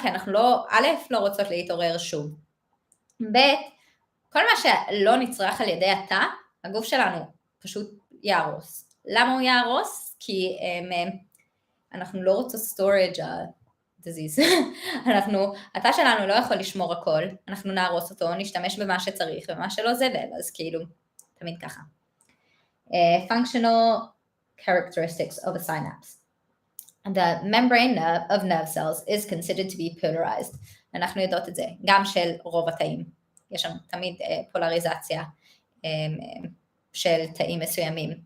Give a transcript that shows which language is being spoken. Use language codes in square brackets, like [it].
[he] כי אנחנו לא, א', לא רוצות להתעורר שוב. ב', כל מה שלא נצרך על ידי התא, הגוף שלנו פשוט יהרוס. למה הוא יהרוס? כי אנחנו לא רוצות storage disease. התא שלנו לא יכול לשמור הכל, אנחנו נהרוס אותו, נשתמש במה שצריך, ומה שלא זבל, אז כאילו, תמיד ככה. [en] Functional characteristics of a synapse. The membrane of nerve cells is considered to be polarized. [he] אנחנו יודעות את זה, גם של רוב התאים. יש לנו תמיד פולריזציה של תאים מסוימים.